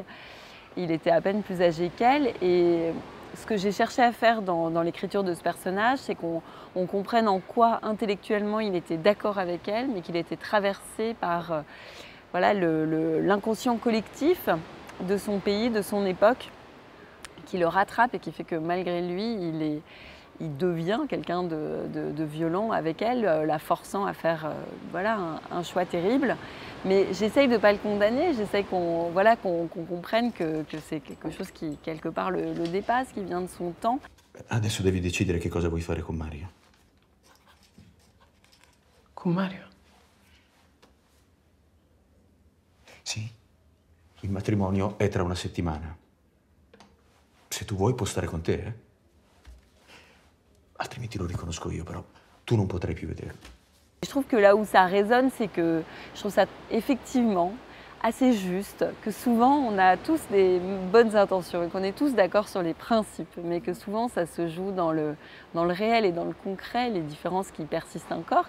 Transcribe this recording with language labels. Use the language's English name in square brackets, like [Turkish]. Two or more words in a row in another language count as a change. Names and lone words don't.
[French] Il était à peine plus âgé qu'elle, et ce que j'ai cherché à faire dans l'écriture de ce personnage, c'est qu'on comprenne en quoi intellectuellement il était d'accord avec elle, mais qu'il était traversé par voilà, l'inconscient collectif de son pays, de son époque, qui le rattrape et qui fait que malgré lui, il devient quelqu'un de violent avec elle, la forçant à faire voilà, un choix terrible. Mais j'essaye de ne pas le condamner, j'essaye qu'on comprenne que c'est quelque chose qui, quelque part, le dépasse, qui vient de son temps. [Italian] Adesso devi decidere che cosa vuoi fare con Mario. Con Mario? Sì, il matrimonio è tra una settimana. Se tu vuoi può stare con te, eh? Altrimenti lo riconosco io, però tu non potrai più vederlo. [French] Je trouve que là où ça résonne, c'est que je trouve ça effectivement assez juste, que souvent on a tous des bonnes intentions et qu'on est tous d'accord sur les principes, mais que souvent ça se joue dans le réel et dans le concret, les différences qui persistent encore.